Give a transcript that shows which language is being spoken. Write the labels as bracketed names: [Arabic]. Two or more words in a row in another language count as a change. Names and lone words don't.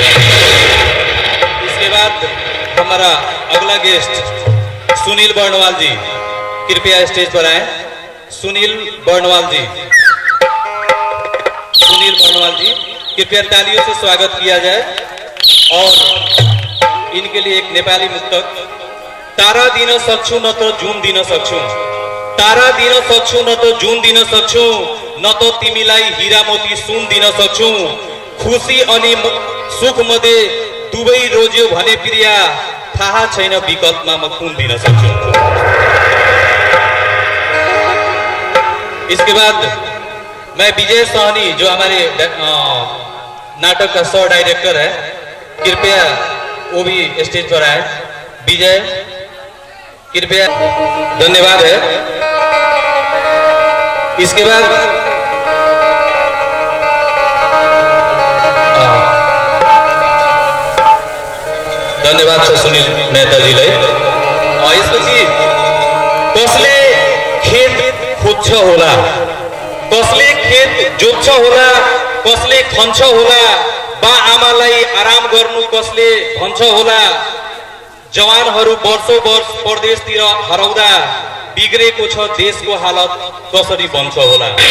[Hindi] इसके बाद हमारा अगला गेस्ट सुनील बर्णवाल जी, कृपया स्टेज पर आए। सुनील बर्णवाल जी, सुनील बर्णवाल जी कृपया तालियों से स्वागत किया जाए। और इनके लिए एक नेपाली मुक्तक। [Nepali] तारा दिन सक्छु न तो जुन दिन सक्छु, तारा दिन सक्छु न तो जुन दिन सक्छु, न तो तिमीलाई हीरा मोती सुन दिन सक्छु, खुशी अनि सुख मध्ये दुवै रोज्यो भने प्रिया, थाहा छैन विकल्पमा म कुन दिन सक्छु। [Hindi] इसके बाद मैं विजय सहनी जो हमारे नाटक का सह डायरेक्टर है, कृपया वो भी स्टेज पर आए। विजय कृपया। धन्यवाद है। इसके बाद [Nepali] धन्यवाद छ सुनील मेहताजीलाई। यसपछि कसले खेत खोज्छ होला, कसले खेत जोत्छ होला, कसले खन्छ होला, बा आमालाई आराम गर्नु कसले भन्छ होला, जवानहरू वर्षौं वर्ष परदेशतिर हराउँदा बिग्रेको छ देशको हालत कसरी बन्छ होला।